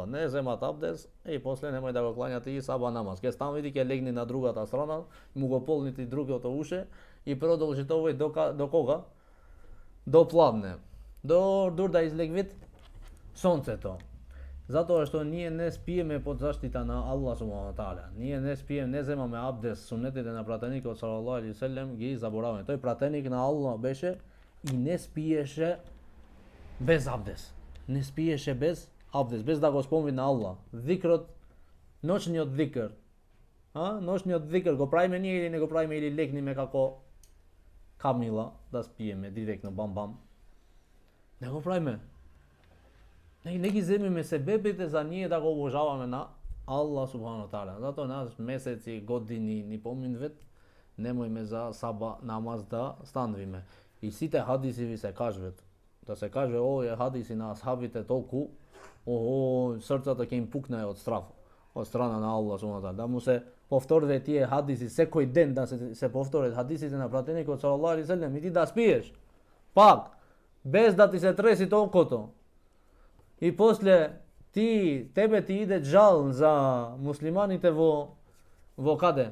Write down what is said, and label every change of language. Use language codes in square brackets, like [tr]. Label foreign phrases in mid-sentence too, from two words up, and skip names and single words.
[mk] Не земат абдес и после немој да го клањате и саба намаз. Ке станвит и ке легни на другата страна, му го полните другото уше и продолжите овој до кога? До пладне. Дур да излегвит сонцето. Затоа што ние не спиеме под заштита на [ar] الله سبحانه تعالى. [mk] Ние не спиеме, не земаме абдес, сунетите на пратеникот [ar] صلى الله عليه وسلم [mk] ги забораваме. Тој пратеник на Аллах беше и не спиеше без абдес. Не спиеше без абдес, без да го спомни на Аллах. Зикрот, ноќниот зикр. Ноќниот зикр го правиме ние или не го правиме, или легниме како камила да спиеме директно бам-бам. Не го правиме. Не ги земиме себебите за ние да го обожаваме на [ar] الله سبحانه تعالى. [mk] Затоа нас месеци, години ни поминвет, немојме за саба намаз да станвиме. И сите хадиси ви се кажват. Да се каже овие хадиси на асхабите толку, срцата ќе им пукне од страф, од страна на [ar] الله سبحانه تعالى. [mk] Да му се повторите тие хадиси секој ден, да се повторат хадисите на пратеникот [ar] صلى الله عليه وسلم [mk] и ти да спиеш. Пак, без да ти се треси толкото. И после тебе ти иде жал за муслиманите во каде?